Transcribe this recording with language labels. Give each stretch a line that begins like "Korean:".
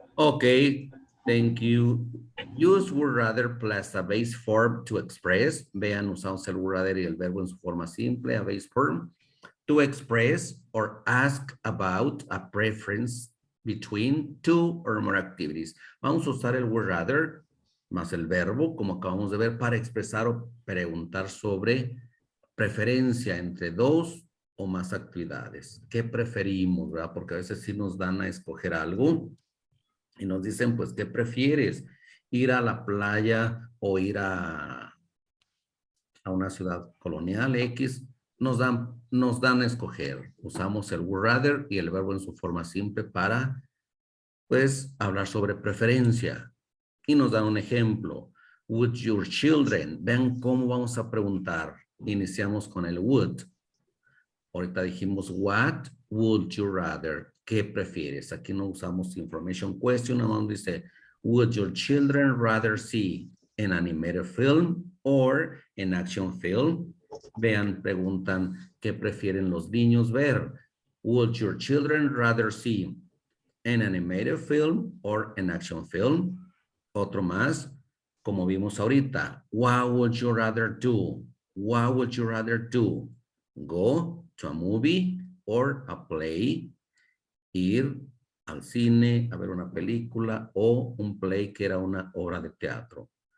English: Ok, thank you. Use would rather plus a base form to express.
Spanish: Vean, usamos el would rather y el verbo en su forma simple,
English: a base form. To express or ask about a preference between two or more activities.
Spanish: Vamos a usar el would rather más el verbo, como acabamos de ver, para expresar o preguntar sobre preferencia entre dos o más actividades. ¿Qué preferimos, verdad? Porque a veces sí nos dan a escoger algo y nos dicen, pues, ¿qué prefieres? ¿Ir a la playa o ir a una ciudad colonial X? Nos dan a escoger. Usamos el would rather y el verbo en su forma simple para, pues, hablar sobre preferencia. Y nos dan un ejemplo.
English: Would your children?
Spanish: Vean cómo vamos a preguntar. Iniciamos con el would. Ahorita dijimos,
English: what would you rather?
Spanish: ¿Qué prefieres? Aquí no usamos information question. Nada más dice,
English: would your children rather see an animated film or an action film?
Spanish: Vean, preguntan, ¿qué prefieren los niños ver?
English: Would your children rather see an animated film or an action film?
Spanish: Otro más, como vimos ahorita,
English: what would you rather do? What would you rather do? Go to a movie or a play,
Spanish: ir al cine a ver una película o un play que era una obra de teatro.